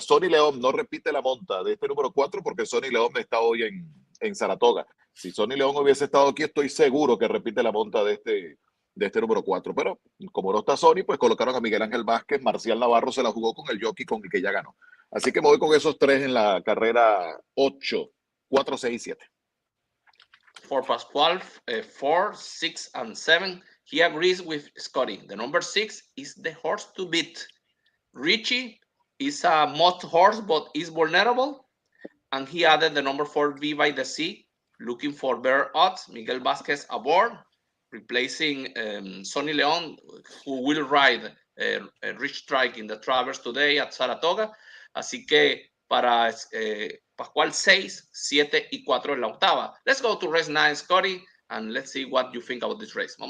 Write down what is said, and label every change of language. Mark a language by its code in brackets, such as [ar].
[es] Sonny León no repite la monta de este número 4 porque Sonny León está hoy en Saratoga. Si Sonny León hubiese estado aquí, estoy seguro que repite la monta de este número 4, pero como no está Sony, pues colocaron a Miguel Ángel Vázquez. Marcial Navarro se la jugó con el jockey con el que ya ganó. Así que me voy con esos 3 en la carrera 8, 4, 6 y 7. [en] For Pascual, 4, 6, and 7, he agrees with Scotty. The number 6 is the horse to beat. Richie is a must horse, but is vulnerable. And he added the number 4, V by the Sea, looking for better odds. Miguel Vázquez aboard, replacing Sonny León, who will ride Rich Strike in the Travers today at Saratoga. [es] Así que para Pascual 6, 7 y 4 en la octava. [en] Let's go to race 9, Scotty, and let's see what you think about this race.